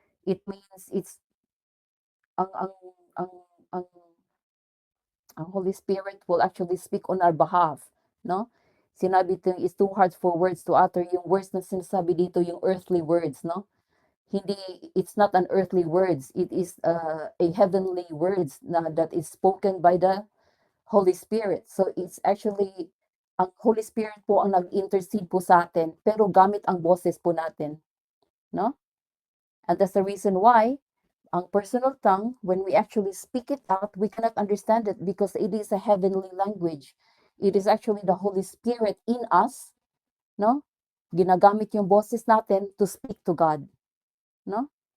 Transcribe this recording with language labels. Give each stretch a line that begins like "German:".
English: It means it's ang ang ang ang ang Holy Spirit will actually speak on our behalf, no?
Filipino: Sinabi ito
English: it's too hard for words to utter. Yung words na sinasabi dito, yung earthly words, no?
Filipino: Hindi,
English: it's not an earthly words. It is a heavenly words na that is spoken by the Holy Spirit.
Filipino: So it's actually ang Holy Spirit po ang nag-intercede po sa atin, pero gamit ang boses po natin, no?
English: And that's the reason why ang personal tongue, when we actually speak it out, we cannot understand it because it is a heavenly language. It is actually the Holy Spirit in us, no?
Filipino: Ginagamit yung boses natin
English: to speak to God,
Filipino: no?